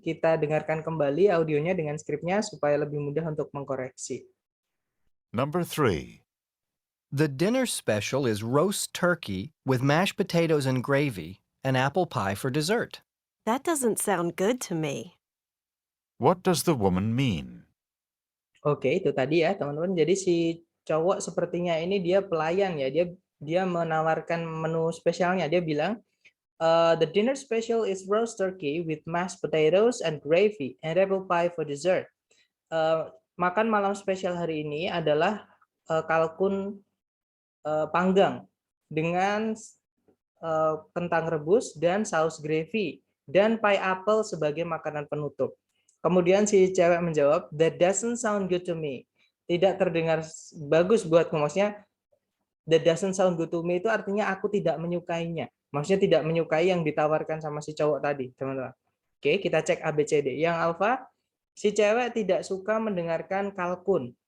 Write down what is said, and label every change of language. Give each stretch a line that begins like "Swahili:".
Indonesian: Kita dengarkan kembali audionya dengan skripnya supaya lebih mudah untuk mengkoreksi.
English: Number 3. The dinner special is roast turkey with mashed potatoes and gravy and apple pie for dessert. That doesn't sound good to me. What does the woman mean?
Indonesian: Oke, itu tadi ya, teman-teman. Jadi si cowok sepertinya ini dia pelayan ya. Dia menawarkan menu spesialnya. Dia bilang,
English: the dinner special is roast turkey with mashed potatoes and gravy and apple pie for dessert.
Indonesian: Makan malam spesial hari ini adalah kalkun panggang dengan kentang rebus dan saus gravy dan pie apple sebagai makanan penutup. Kemudian si cewek menjawab,
English: that doesn't sound good to me.
Indonesian: Tidak terdengar bagus buatku. Maksudnya,
English: that doesn't sound good to me
Indonesian: itu artinya aku tidak menyukainya. Maksudnya tidak menyukai yang ditawarkan sama si cowok tadi, teman-teman. Oke, kita cek ABCD. Yang alfa, si cewek tidak suka mendengarkan kalkun.